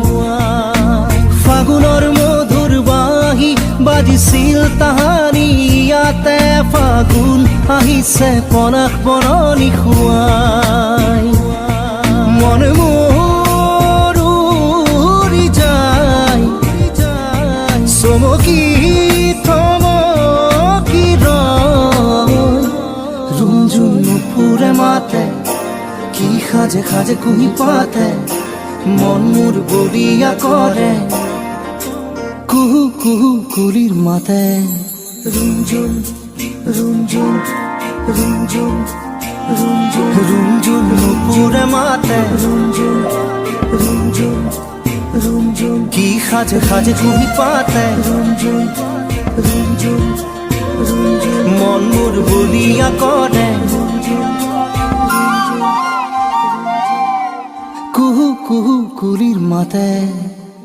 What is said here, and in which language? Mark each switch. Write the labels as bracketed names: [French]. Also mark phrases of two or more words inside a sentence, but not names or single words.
[Assamese] ফাগুনৰ মধুৰ বাঁহী বাজিছিল তাহানি ইয়াতে ফাগুন আহিছে পনাক বননি খুৱাই মন মোৰ উৰি যায় [Bangla] চমকি রুনঝুন নুপুরে মাতে কি সাজে সাজে কুহি পাতে মন মোর বলিয়া করে কুহু কুহু কুলির মাতে রুনঝুন রুনঝুন রুনঝুন রুনঝুন রুনঝুন নুপুরে মাতে রুনঝুন রুনঝুন রুনঝুন কি সাজে সাজে কুহি পাতে রুনঝুন রুনঝুন মন মোর বলিয়া করে কুহু কুহু কুলির মাতে।